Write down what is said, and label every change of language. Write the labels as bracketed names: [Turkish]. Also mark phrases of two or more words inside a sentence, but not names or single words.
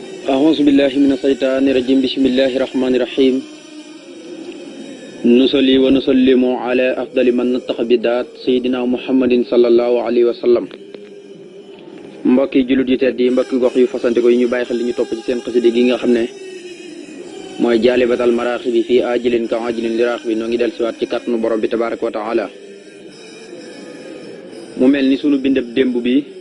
[Arabic] أعوذ بالله من الشيطان الرجيم بسم الله الرحمن الرحيم نصلي ونسلم على أفضل من نطق بدات سيدنا محمد صلى الله عليه وسلم [Wolof] mbokki jullit yi tedd yi mbokki gox yu fasante ko yi ñu bàyyi xel li ñu topp ci seen xasida gi nga xam ne mooy jaalibatal maraaxi bi fii ajilin ka ajilin liraax bi noo ngi del siwaat ci kàttanu borom bi [Arabic] تبارك وتعالى [Wolof] mu mel ni sunu bindab démb bi